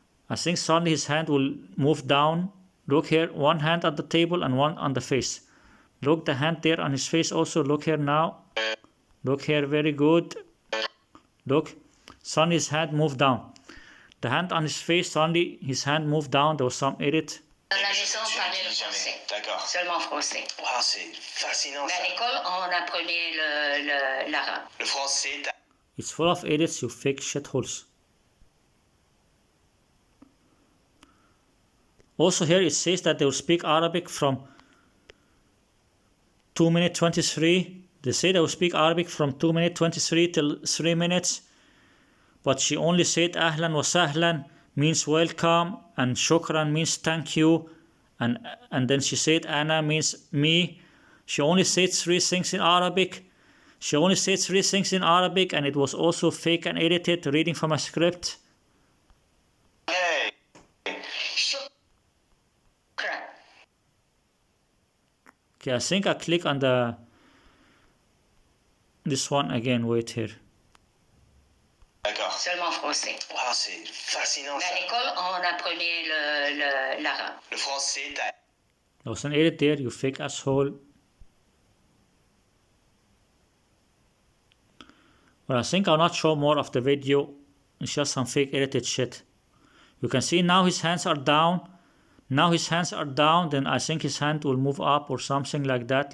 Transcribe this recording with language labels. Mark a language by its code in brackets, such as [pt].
[en] I think suddenly his hand will move down. Look here, one hand on the table and one on the face. Look, the hand there on his face also. Look here now. Look here, very good. Look, suddenly his hand moved down. The hand on his face, suddenly his hand moved down. There was some edit. [fr] Dans la maison, on parlait le français. D'accord. Seulement français. Wow, c'est fascinant Mais à ça. l'école, on apprenait l'arabe. Le français, [en] It's full of edits, you fake shitholes. Also here it says that they will speak Arabic from 2 minutes 23. They say they will speak Arabic from 2 minutes 23 till 3 minutes. But she only said Ahlan wa Sahlan means welcome, and Shukran means thank you, and then she said Ana means me. She only said 3 things in Arabic. She only said 3 things in Arabic, and it was also fake and edited, reading from a script. hey, [ar] Shukran. [en] Okay, I think I click on this one again. Wait here. [fr] d'accord. Seulement français. Wow, c'est fascinant Mais à ça. l'école, on apprenait l'arabe. Le français, [en] There was an edit there, you fake asshole. Well, I think I'll not show more of the video. It's just some fake edited shit. You can see now his hands are down. Now his hands are down, then I think his hand will move up or something like that.